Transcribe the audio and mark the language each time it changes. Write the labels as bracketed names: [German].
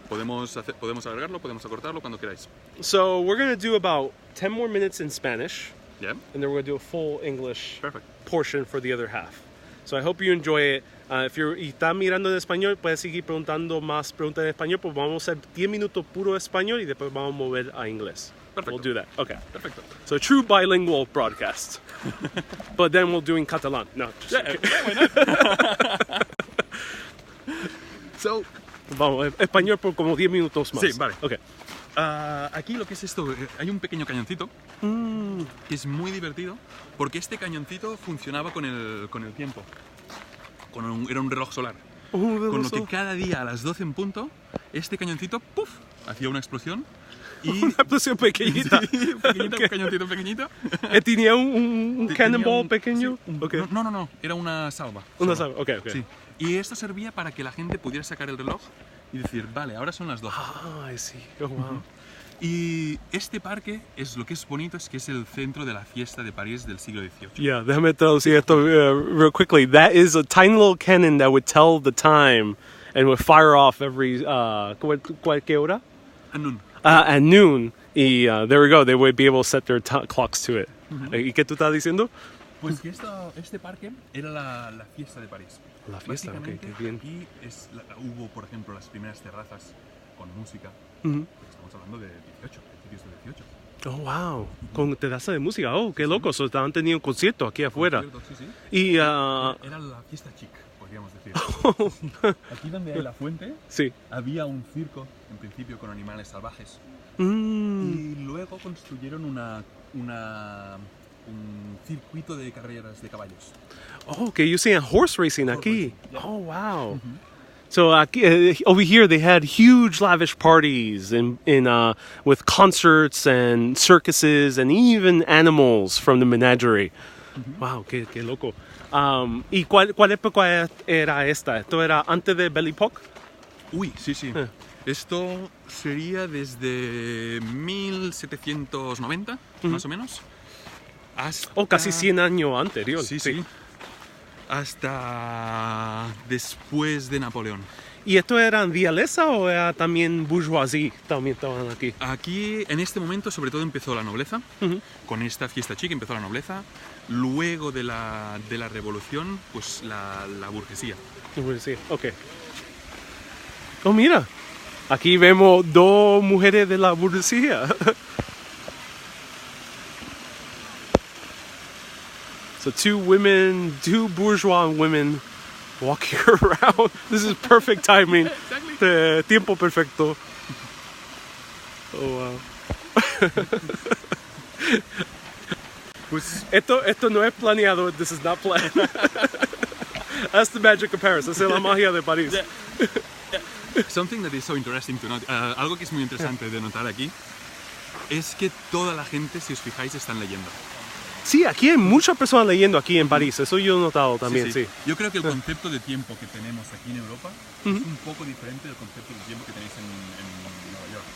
[Spanish] Podemos alargarlo, podemos acortarlo cuando queráis. [English] So we're going to do about 10 more minutes in Spanish, Yeah. and then we're going to do a full English Perfect. portion for the other half. So I hope you enjoy it. If you're [Spanish] mirando en español, puedes seguir preguntando más preguntas en español, pues vamos a hacer 10 minutos puro español y después vamos a mover a inglés. Perfecto. [English] We'll do that. Okay. [Spanish] Perfecto. [English] So a true bilingual broadcast. But then we'll do in Catalan. No, just kidding. Why not? So, [Spanish] Vamos, español por como 10 minutos más. Sí, vale. [English] Okay. [Spanish] Aquí lo que es esto, hay un pequeño cañoncito que es muy divertido porque este cañoncito funcionaba con el tiempo. Era un reloj solar. Con lo que cada día a las 12 en punto, este cañoncito, ¡puf!, hacía una explosión. Y Una explosión pequeñita. Sí, pequeñito, un cañoncito pequeñito. ¿Tenía un cannonball pequeño? Sí, [English] Okay. [Spanish] No, era una salva. Una salva, okay. Sí. Y esto servía para que la gente pudiera sacar el reloj y decir, vale, ahora son las 12. [English] Ah, I see. Oh, wow. [Spanish] Y este parque, lo que es bonito es que es el centro de la fiesta de París del siglo XVIII. Yeah, déjame traducir esto [English] real quickly. That is a tiny little cannon that would tell the time and would fire off every, [Spanish] ¿qué hora? [English] At noon. Y there we go, they would be able to set their clocks to it. [Spanish] ¿Y qué tú estás diciendo? Pues que este parque era la fiesta de París. La fiesta, ok, Básicamente, qué bien. aquí hubo, por ejemplo, las primeras terrazas con música. Estamos hablando de 18, principios de 18. [English] Oh, wow. [Spanish] Con terraza de música. Oh, qué loco. So, estaban teniendo un concierto aquí afuera. Sí. Y, Era la fiesta chic, podríamos decir. Aquí donde hay la fuente, sí. había un circo, en principio, con animales salvajes. Mm. Y luego construyeron un circuito de carreras de caballos. [English] Oh, okay. You're saying horse racing aquí. Racing, yeah. Oh, wow. So over here they had huge lavish parties with concerts and circuses and even animals from the menagerie. [Spanish] Wow, qué loco. ¿Y cuál época era esta? ¿Esto era antes de Belle Époque? Uy, sí. Esto sería desde 1790, más o menos, hasta... casi 100 años anterior. Sí. Hasta después de Napoleón. ¿Y esto eran realeza o era también bourgeoisie? También estaban aquí. Aquí, en este momento, sobre todo empezó la nobleza. Con esta fiesta chic empezó la nobleza. Luego de la revolución, pues la burguesía. Sí, ok. Oh, mira. Aquí vemos dos mujeres de la burguesía. [English] So two bourgeois women walking around. This is perfect timing. Exactly. [Spanish] Tiempo perfecto. Oh, wow. Pues Esto no es planeado. [English] This is not planned. That's the magic of Paris. [Spanish] Esa es la magia de París. [English] something that is so interesting to note, [Spanish] algo que es muy interesante de notar aquí, es que toda la gente, si os fijáis, están leyendo. Sí, aquí hay muchas personas leyendo aquí en París, eso yo he notado también, sí. Yo creo que el concepto de tiempo que tenemos aquí en Europa es un poco diferente del concepto de tiempo que tenéis en Nueva York.